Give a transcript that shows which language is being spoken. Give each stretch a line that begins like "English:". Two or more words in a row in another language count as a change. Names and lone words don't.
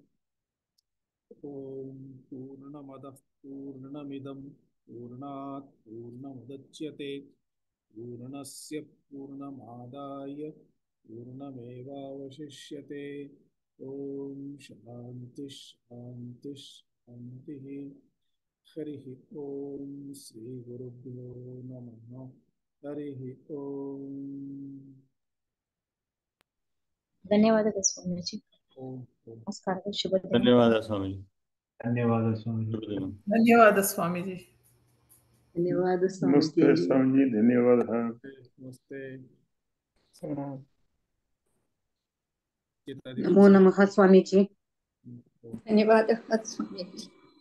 Sanskrit: ओम पूर्णमदः पूर्णमिदं पूर्णात् पूर्णमुदच्यते पूर्णस्य पूर्णमादाय पूर्णमेवावशिष्यते। ओम शांति शांति शांतिः। हरिः ओम श्री गुरुभ्यो नमः। हरिः ओम।
Kannada: ಧನ್ಯವಾದಗಳು ಸ್ವಾಮೀಜಿ.
Sanskrit: ओम
Kannada: ನಮಸ್ಕಾರ. ಶುಭ ದಿನ. ಧನ್ಯವಾದ ಸ್ವಾಮೀಜಿ. ಧನ್ಯವಾದ ಸ್ವಾಮೀಜಿ. ಶುಭ ದಿನ. ಧನ್ಯವಾದ ಸ್ವಾಮೀಜಿ. ಧನ್ಯವಾದ ನಮಸ್ತೆ ಸ್ವಾಮೀಜಿ. ಸ್ವಾಮೀಜಿ, ಧನ್ಯವಾದ.
Hindi: नमस्ते।
Kannada: ನಮೋ ನಮಃ ಸ್ವಾಮೀಜಿ. ಧನ್ಯವಾದ ಸ್ವಾಮೀಜಿ.